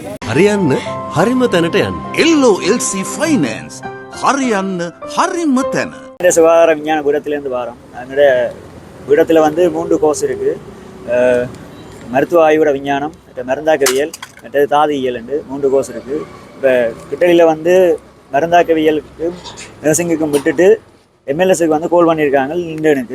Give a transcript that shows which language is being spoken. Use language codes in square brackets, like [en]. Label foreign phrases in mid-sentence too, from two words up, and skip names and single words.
[si] හරියන්න හරිම තැනට යන්න. LOLC Finance හරියන්න හරිම තැන. [ta] சுகாதார விஞ்ஞான பீடத்திலேருந்து வாரோம். என்னோட பீடத்தில் வந்து 3 கோர்ஸ் இருக்குது. மருத்துவ ஆய்வுட விஞ்ஞானம், மருந்தாக்கவியல், மற்றது தாதியியல் என்று 3 கோர்ஸ் இருக்குது. இப்போ கிட்டடியில் வந்து மருந்தாக்கவியலுக்கும் நர்சிங்குக்கும் விட்டுட்டு எம்எல்எஸ்க்கு வந்து கோல் பண்ணியிருக்காங்க இண்டனுக்கு.